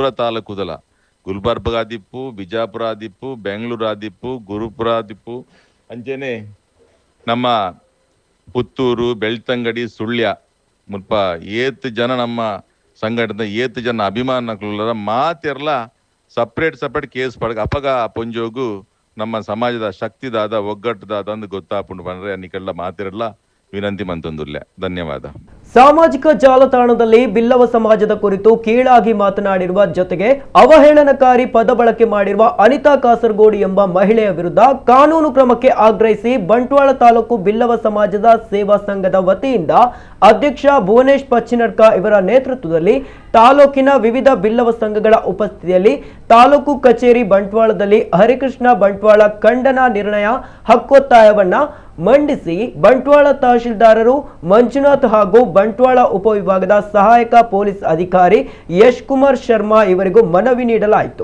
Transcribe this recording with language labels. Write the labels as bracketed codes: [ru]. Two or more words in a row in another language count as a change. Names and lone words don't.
[tcy] ತಾಲೂಕುದಲ್ಲ ಗುಲ್ಬರ್ಗ ಆದಿಪ್ಪು, ಬಿಜಾಪುರ ಆದಿಪ್ಪು, ಬೆಂಗಳೂರು ಆದಿಪ್ಪು, ಗುರುಪುರ ಆದಿಪ್ಪು, ಅಂಚೆನೆ ನಮ್ಮ ಪುತ್ತೂರು, ಬೆಳ್ತಂಗಡಿ, ಸುಳ್ಯ ಮುಲ್ಪ ಏತ್ ಜನ ನಮ್ಮ ಸಂಘಟನೆ ಏತ್ ಜನ ಅಭಿಮಾನಕುಲ್ಲ ಮಾತೆರ್ಲ [en] separate case [tcy] ಪಡ್ಗ ಅಪಗ ಪೊಂಜೋಗು ನಮ್ಮ ಸಮಾಜದ ಶಕ್ತಿದಾದ ಒಗ್ಗಟ್ಟದಾದ ಅಂದು ಗೊತ್ತಾಪುಂಡು ಬಂದ್ರೆ ಅನ್ನಿಕೆಲ್ಲ ಮಾತಿರಲ್ಲ ವಿನಂತಿ ಮಂತೊಂದುಲ್ಲೆ. ಧನ್ಯವಾದ. [kn] ಸಾಮಾಜಿಕ ಜಾಲತಾಣದಲ್ಲಿ ಬಿಲ್ಲವ ಸಮಾಜದ ಕುರಿತು ಕೀಳಾಗಿ ಮಾತನಾಡಿರುವ ಜೊತೆಗೆ ಅವಹೇಳನಕಾರಿ ಪದ ಬಳಕೆ ಮಾಡಿರುವ ಅನಿತಾ ಕಾಸರಗೋಡು ಎಂಬ ಮಹಿಳೆಯ ವಿರುದ್ಧ ಕಾನೂನು ಕ್ರಮಕ್ಕೆ ಆಗ್ರಹಿಸಿ ಬಂಟ್ವಾಳ ತಾಲೂಕು ಬಿಲ್ಲವ ಸಮಾಜದ ಸೇವಾ ಸಂಘದ ವತಿಯಿಂದ ಅಧ್ಯಕ್ಷ ಭುವನೇಶ್ ಪಚ್ಚಿನಡ್ಕ ಇವರ ನೇತೃತ್ವದಲ್ಲಿ ತಾಲೂಕಿನ ವಿವಿಧ ಬಿಲ್ಲವ ಸಂಘಗಳ ಉಪಸ್ಥಿತಿಯಲ್ಲಿ ತಾಲೂಕು ಕಚೇರಿ ಬಂಟ್ವಾಳದಲ್ಲಿ ಹರಿಕೃಷ್ಣ ಬಂಟ್ವಾಳ ಖಂಡನ ನಿರ್ಣಯ ಹಕ್ಕೊತ್ತಾಯವನ್ನ ಮಂಡಿಸಿ ಬಂಟ್ವಾಳ ತಹಶೀಲ್ದಾರರು ಮಂಜುನಾಥ್ ಹಾಗೂ ಬಂಟ್ವಾಳ ಉಪವಿಭಾಗದ ಸಹಾಯಕ ಪೊಲೀಸ್ ಅಧಿಕಾರಿ ಯಶ್ ಕುಮಾರ್ ಶರ್ಮಾ ಇವರಿಗೂ ಮನವಿ ನೀಡಲಾಯಿತು.